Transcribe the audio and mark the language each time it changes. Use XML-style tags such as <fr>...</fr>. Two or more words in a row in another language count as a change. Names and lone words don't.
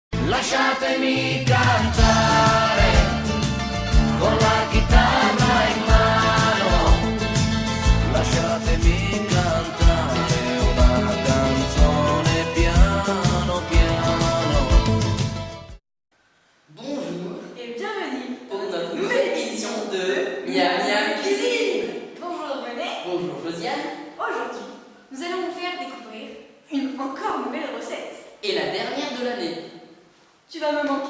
<it>Lasciatemi cantare con la chitarra in mano, lasciatemi cantare una canzone piano piano.</it> <fr>Bonjour et bienvenue pour notre nouvelle édition de Miam Miam Cuisine. Bonjour René. Bonjour Josiane. Aujourd'hui, nous allons vous faire découvrir une encore nouvelle recette. Et la dernière de l'année. Tu vas me manquer.</fr>